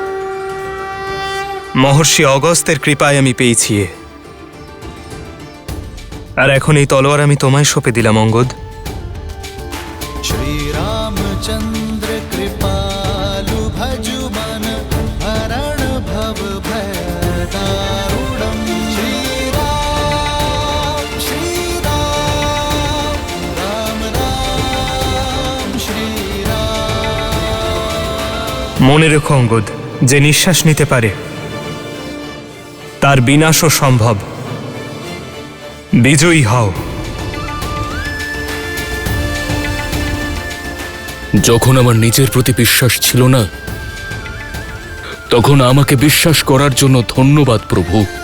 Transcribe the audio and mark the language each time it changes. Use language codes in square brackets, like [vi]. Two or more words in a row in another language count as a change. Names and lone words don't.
[bn] মহর্ষি অগস্ত্যের কৃপায় আমি পেয়েছি, আর এখন এই তলোয়ার আমি তোমায় সঁপে দিলাম অঙ্গদ। [sa] श्रीरामचंद्र कृपालु भजु मन हरण भव भय दारुणम्। श्रीराम श्रीराम राम राम श्रीराम। [bn] মনে রেখো অঙ্গদ, যে নিঃশ্বাস নিতে পারে তার বিনাশও সম্ভব। বিজয়ী হও। যখন আমার নিজের প্রতি বিশ্বাস ছিল না, তখন আমাকে বিশ্বাস করার জন্য ধন্যবাদ প্রভু।